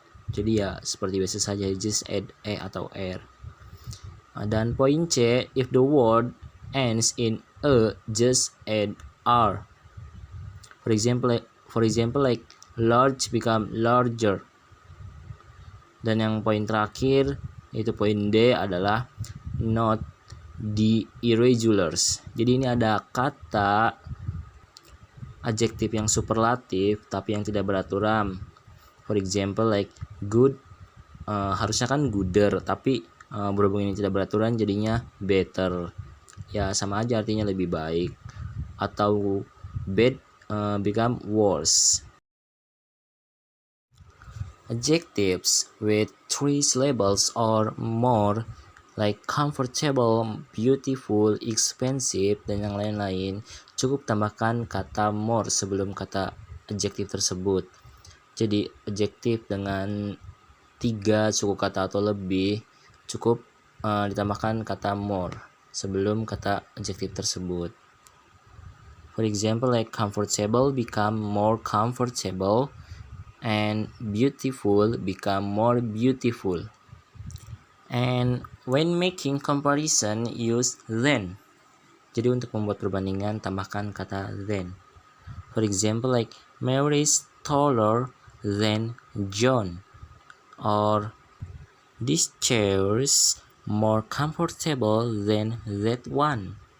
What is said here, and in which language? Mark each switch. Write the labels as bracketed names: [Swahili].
[Indonesian] Jadi ya seperti biasa saja, [English] just add e [Indonesian] atau [English] r. [Indonesian] Dan poin C, [English] if the word ends in a, just add r. For example, like large become larger. [Indonesian] Dan yang poin terakhir, yaitu poin D, adalah [English] not the irregulars. [Indonesian] Jadi ini ada kata adjektif yang superlatif tapi yang tidak beraturan. [English] For example, like good, [Indonesian] harusnya kan gooder, tapi berhubung ini tidak beraturan jadinya better. Ya sama aja artinya lebih baik. Atau [English] bad become worse. Adjectives with 3 syllables or more like comfortable, beautiful, expensive, [Indonesian] dan yang lain-lain, cukup tambahkan kata more sebelum kata adjektif tersebut. Jadi adjektif dengan 3 suku kata atau lebih cukup ditambahkan kata more sebelum kata adjektif tersebut. [English] For example, like comfortable become more comfortable, and beautiful become more beautiful. And when making comparison, use then. [Indonesian] Jadi untuk membuat perbandingan, tambahkan kata then. [English] For example, like Mary is taller than John, or this chair is more comfortable than that one.